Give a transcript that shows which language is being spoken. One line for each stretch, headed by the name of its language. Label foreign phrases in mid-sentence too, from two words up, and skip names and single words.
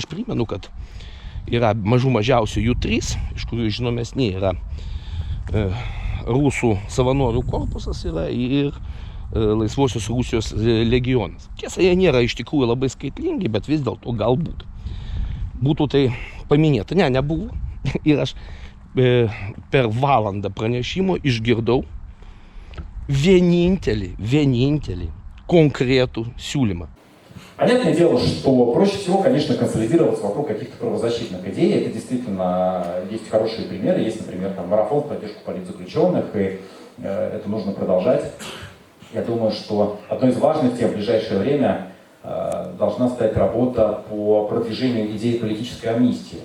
Lithuanian: Aš primenu, kad yra mažiausiai jų 3, iš kurių žinomesni yra rusų savanorių korpusas yra ir Laisvosios Rusijos legionas. Tiesa, jie nėra iš tikrųjų labai skaitlingi, bet vis dėlto galbūt būtų tai paminėta. Ne, nebuvo. Ir aš per valandą pranešimo išgirdau vienintelį konkretų siūlymą.
Russian: Понятное дело, что проще всего, конечно, консолидироваться вокруг каких-то правозащитных идей. Это действительно есть хорошие примеры. Есть, например, там, марафон в поддержку политзаключенных, и это нужно продолжать. Я думаю, что одной из важных тем в ближайшее время должна стать работа по продвижению идеи политической амнистии.